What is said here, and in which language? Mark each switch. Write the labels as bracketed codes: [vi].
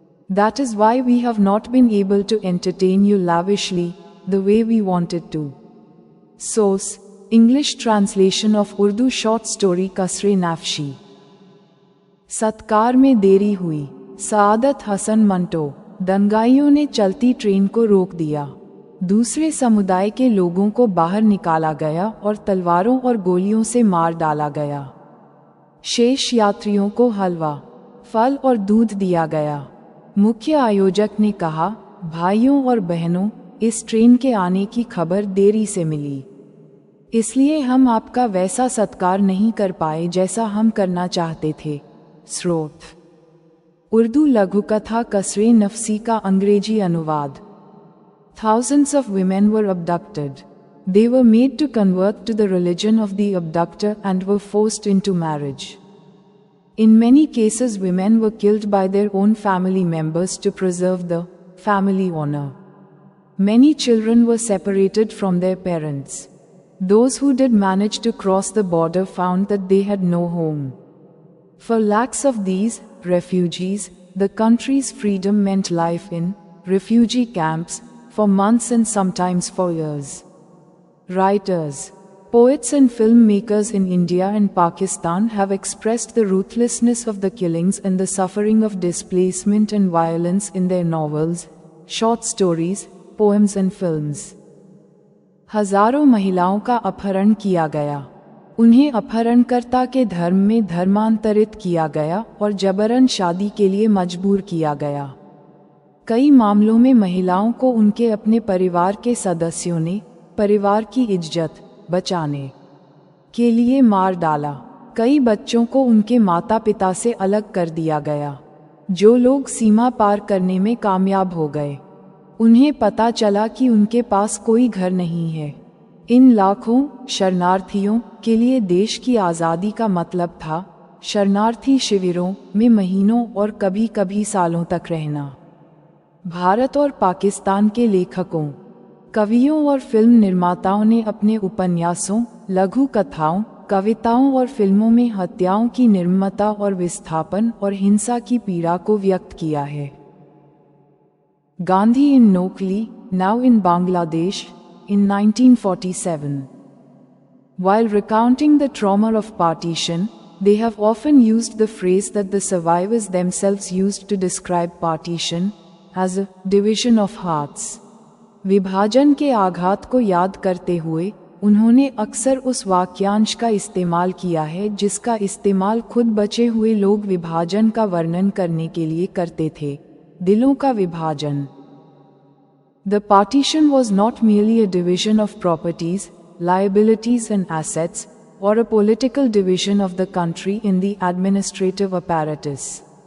[en] That is why we have not been able to entertain you lavishly, the way we wanted to." Source: English translation of Urdu short story Kasre Nafshi. [hi] सत्कार में देरी हुई। [en] Saadat Hasan Manto. [hi] दंगाइयों ने चलती train को रोक दिया। दूसरे समुदाय के लोगों को बाहर निकाला गया और तलवारों और गोलियों से मार डाला गया। शेष यात्रियों को हलवा, फल और दूध दिया गया। मुख्य आयोजक ने कहा, भाइयों और बहनों, इस ट्रेन के आने की खबर देरी से मिली, इसलिए हम आपका वैसा सत्कार नहीं कर पाए जैसा हम करना चाहते थे। स्रोत: उर्दू लघुकथा कसरे नफसी का अंग्रेजी अनुवाद। [en] Thousands of women were abducted. They were made to convert to the religion of the abductor and were forced into marriage. In many cases, women were killed by their own family members to preserve the family honor. Many children were separated from their parents. Those who did manage to cross the border found that they had no home. For lakhs of these refugees, the country's freedom meant life in refugee camps for months and sometimes for years. Writers, poets and filmmakers in India and Pakistan have expressed the ruthlessness of the killings and the suffering of displacement and violence in their novels, short stories, poems and films. [hi] हजारों महिलाओं का अपहरण किया गया, उन्हें अपहरणकर्ता के धर्म में धर्मांतरित किया गया और जबरन शादी के लिए मजबूर किया गया। कई मामलों में महिलाओं को उनके अपने परिवार के सदस्यों ने परिवार की इज्जत बचाने के लिए मार डाला। कई बच्चों को उनके माता पिता से अलग कर दिया गया। जो लोग सीमा पार करने में कामयाब हो गए, उन्हें पता चला कि उनके पास कोई घर नहीं है। इन लाखों शरणार्थियों के लिए देश की आज़ादी का मतलब था शरणार्थी शिविरों में महीनों और कभी कभी सालों तक रहना। भारत और पाकिस्तान के लेखकों, कवियों और फिल्म निर्माताओं ने अपने उपन्यासों, लघु कथाओं, कविताओं और फिल्मों में हत्याओं की निर्ममता और विस्थापन और हिंसा की पीड़ा को व्यक्त किया है। [en] Gandhi in Nokli, now in Bangladesh, in 1947. While recounting the trauma of partition, they have often used the phrase that the survivors themselves used to describe partition as a division of hearts. [hi] विभाजन के आघात को याद करते हुए उन्होंने अक्सर उस वाक्यांश का इस्तेमाल किया है जिसका इस्तेमाल खुद बचे हुए लोग विभाजन का वर्णन करने के लिए करते थे, दिलों का विभाजन। [en] The partition was not merely a division of properties, liabilities and assets, or a political division of the country in the administrative apparatus.